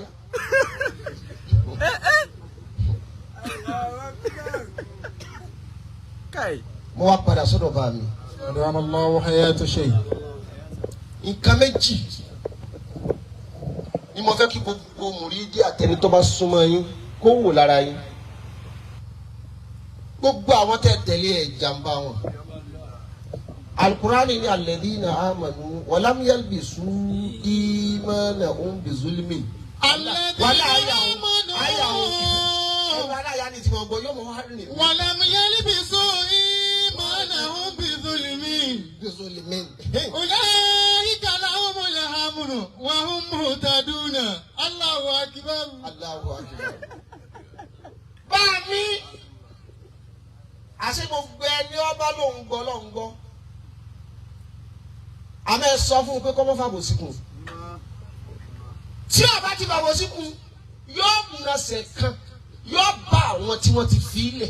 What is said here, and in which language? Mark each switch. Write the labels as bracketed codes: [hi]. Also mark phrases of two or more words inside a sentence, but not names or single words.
[yo] Mo wá padà sọ́dọ̀ bá mi. Adamallahu hayata shay. Nǹkan méjì ni mo fẹ́ kí gbogbo mùrídí àtẹni tó bá súnmọ́ yín kó wò lára yín. Gbogbo àwọn tẹ́ tẹ̀lé ẹ̀ jàmbá wọn. [ar] Al-Qur'ani ni الذين آمنوا ولم يلبسوا إيمانهم بظلم. الذين آمنوا wa لم يلبسوا إيمانهم بظلم. zulmin. أولئك لهم الأمن وهم مهتدون الله أكبر. الله أكبر. [yo] Báàmí àṣẹ gbogbo ẹni ọba ló ń gbọ́. Àmọ́ ẹ sọ fún un pé kọ́ mọ́ fàbò síkùn. Tí ọba ti fàbò síkùn yóò nàṣẹ̀ kan yóò bá àwọn tí wọ́n ti fi ilẹ̀.